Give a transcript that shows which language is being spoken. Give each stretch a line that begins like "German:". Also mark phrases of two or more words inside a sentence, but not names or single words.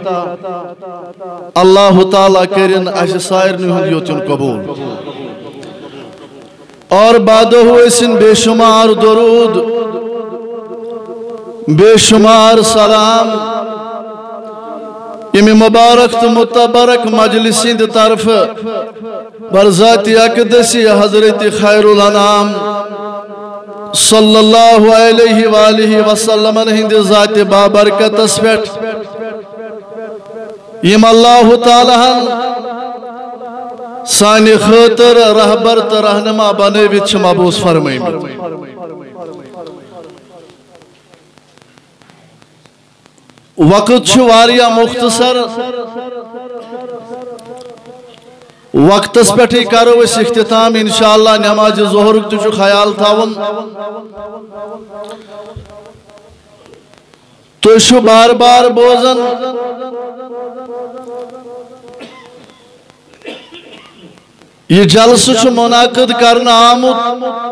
Kashmiri: اللہ تعالیٰ کرن اس سائر نہن یوتن قبول اور بعد ہوئے سن بے شمار درود بے شمار سلام یہ مبارک تو متبرک مجلسین طرف برذات اقدسی حضرت خیر الانام
Arabic: صلی اللہ علیہ وآلہ وسلم
Kashmiri: ہند ذات بابرکت اسپیٹ یم اللہ تعالیٰ سانی خاطر رہبر تو رہنما بنٲوِتھ چھ مبعوث فرمٲیمٕتۍ وقت چھ واریاہ مختصر وقتس پٮ۪ٹھٕے کرو أسۍ اختتام
Arabic: انشاءاللہ
Kashmiri: نماز ظہرُک تہِ چھُ خیال تھاوُن تُہۍ چھِو بار بار بوزان یہ جلسہ چھ منعقد کرنا آمت